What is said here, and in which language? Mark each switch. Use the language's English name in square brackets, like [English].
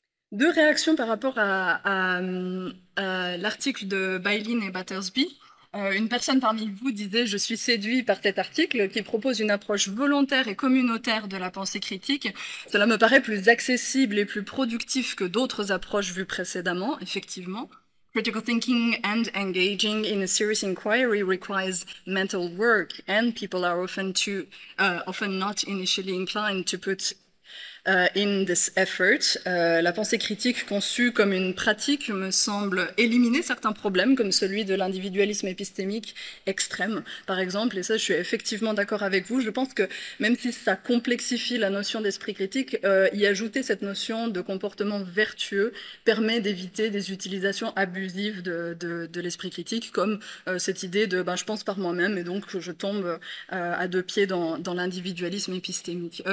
[French] Deux réactions par rapport à l'article de Bailyn et Battersby. Une personne parmi vous disait « Je suis séduit par cet article qui propose une approche volontaire et communautaire de la pensée critique. Cela me paraît plus accessible et plus productif que d'autres approches vues précédemment, effectivement. [English] Critical thinking and engaging in a serious inquiry requires mental work, and people are often not initially inclined to put in this effort. [French] La pensée critique conçue comme une pratique me semble éliminer certains problèmes, comme celui de l'individualisme épistémique extrême, par exemple, et ça, je suis effectivement d'accord avec vous. Je pense que même si ça complexifie la notion d'esprit critique, y ajouter cette notion de comportement vertueux permet d'éviter des utilisations abusives de l'esprit critique, comme cette idée de je pense par moi-même, et donc je tombe à deux pieds dans l'individualisme épistémique.